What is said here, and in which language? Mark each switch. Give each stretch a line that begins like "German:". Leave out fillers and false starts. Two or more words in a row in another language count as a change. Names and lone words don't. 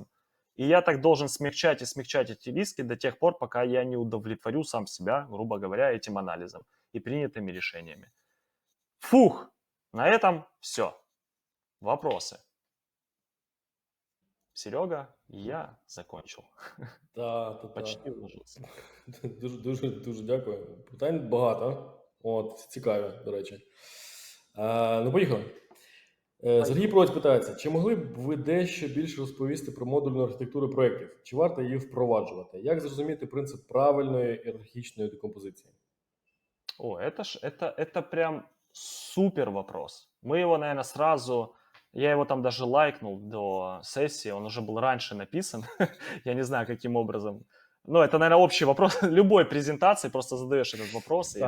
Russian: И я так должен смягчать и смягчать эти риски до тех пор, пока я не удовлетворю сам себя, грубо говоря, этим анализом и принятыми решениями. Фух, на этом все. Вопросы? Серега, я закончил.
Ukrainian: Та.
Russian: Почти уложился.
Ukrainian: Дуже дякую. Питань багато. От, цікаві, до речі. Ну, поїхали. Сергій Прось питається, чи могли б ви дещо більше розповісти про модульну архітектуру проєктів? Чи варто її впроваджувати? Як зрозуміти принцип правильної ієрархічної декомпозиції?
Russian: О, это прям супер вопрос. Мы его, наверное, сразу Я его там даже лайкнул до сессии, он уже был раньше написан. Я не знаю, каким образом. Ну, это, наверное, общий вопрос. Любой презентации просто задаешь этот вопрос, и